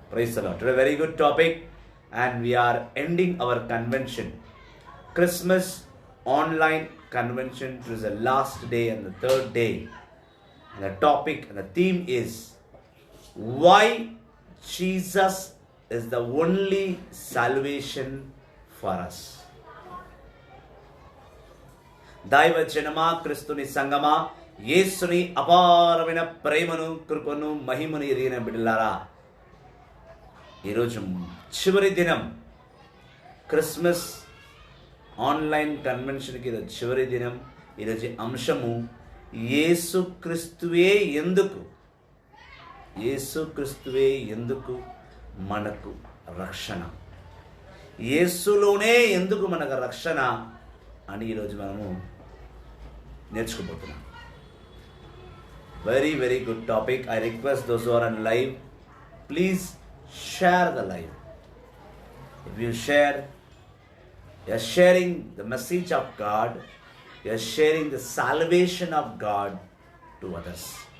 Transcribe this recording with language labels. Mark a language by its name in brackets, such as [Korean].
[English] Praise the Lord. Today, very good topic, and we are ending our convention, Christmas online convention. It is the last day and the third day, and the topic and the theme is why Jesus is the only salvation for us. [Telugu] దైవ జనమా క్రీస్తుని సంగమా యేసుని అపారమైన ప్రేమను కృపను మహిమను ఎరిగిన బిడ్డలారా, ఈరోజు చివరి దినం క్రిస్మస్ ఆన్లైన్ కన్వెన్షన్కి ఈరోజు చివరి దినం. ఈరోజు అంశము యేసుక్రీస్తువే ఎందుకు, యేసుక్రీస్తువే ఎందుకు మనకు రక్షణ, యేసులోనే ఎందుకు మనకు రక్షణ అని ఈరోజు మనము నేర్చుకోబోతున్నాం. [English] Very good topic. I request those who are on live, please share the live. If you share, you are sharing the message of God, you are sharing the salvation of God to others.